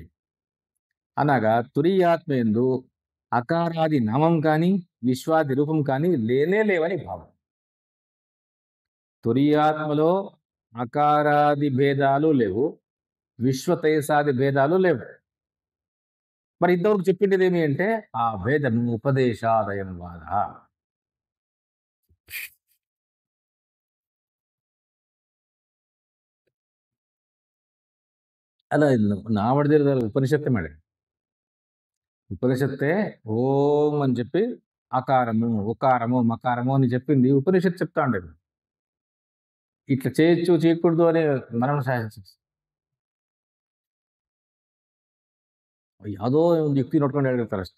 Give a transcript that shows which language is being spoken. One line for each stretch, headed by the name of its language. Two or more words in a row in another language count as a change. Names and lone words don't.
Telugu: అనగా తురియాత్మ యందు అకారాది నామం కానీ విశ్వాది రూపం కానీ లేనే లేవని భావం. తురియాత్మలో అకారాది భేదాలు లేవు, విశ్వతైసాది భేదాలు లేవు. మరి ఇంతవరకు చెప్పిండేది ఏమి అంటే ఆ భేదము ఉపదేశాదయం వాద.
Kannada: ಅಲ್ಲ ನಾವು ಹೊಡೆದಿರೋದಲ್ಲ ఉపనిషత్తే మేడం.
Telugu: ఉపనిషత్తే ఓం అని చెప్పి అకారము ఉకారము మకారము అని చెప్పింది ఉపనిషత్తు చెప్తా ఉండేది. ఇట్లా చేయొచ్చు చేయకూడదు అని మనం యాదో యుక్తి నోట్టుకొని అడుగుతారు అಷ್ಟೇ.